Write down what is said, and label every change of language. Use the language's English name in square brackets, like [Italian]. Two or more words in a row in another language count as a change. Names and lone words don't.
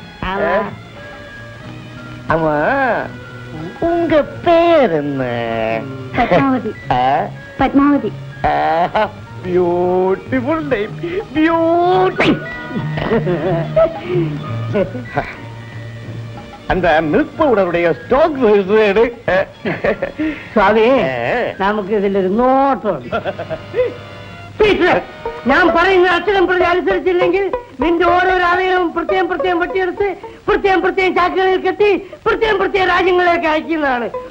[Tamil] ஆமா, உங்க பேர் என்ன? [Malayalam] പത്മാവതി. പത്മാവതി. [English] beautiful type, [Tamil] பியூட்டி. அந்த [English] milk powderஉடைய [Tamil] ஸ்டாக் எடு. [Malayalam] സ്വാമി നമുക്ക് ഇതിലൊരു നോട്ടുണ്ട്. ഞാൻ പറയുന്ന അക്ഷരം പ്രതി അനുസരിച്ചില്ലെങ്കിൽ നിന്റെ ഓരോരോ അവയവവും പ്രത്യേകം വെട്ടിയെടുത്ത് പ്രത്യേകം ചാക്കുകളിൽ കെട്ടി പ്രത്യേകം രാജ്യങ്ങളിലേക്ക് അയക്കുന്നതാണ്.